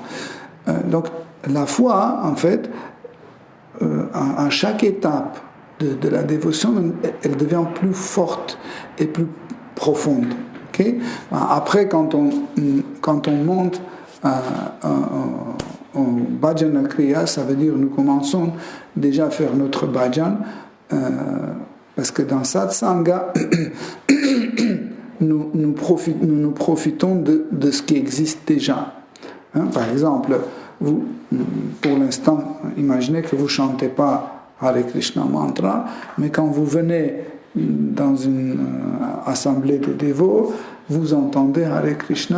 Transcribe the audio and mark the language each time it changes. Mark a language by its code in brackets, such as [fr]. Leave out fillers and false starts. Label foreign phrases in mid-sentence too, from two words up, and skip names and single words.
[fr] Donc la foi, en fait, à chaque étape de la dévotion, elle devient plus forte et plus profonde. Okay? Après, quand on monte au bhajana kriya, ça veut dire nous commençons déjà à faire notre bhajan, parce que dans satsanga, nous profitons de ce qui existe déjà. Hein? Par exemple, vous, pour l'instant, imaginez que vous ne chantez pas Hare Krishna mantra, mais quand vous venez dans une assemblée de dévots, vous entendez Hare Krishna.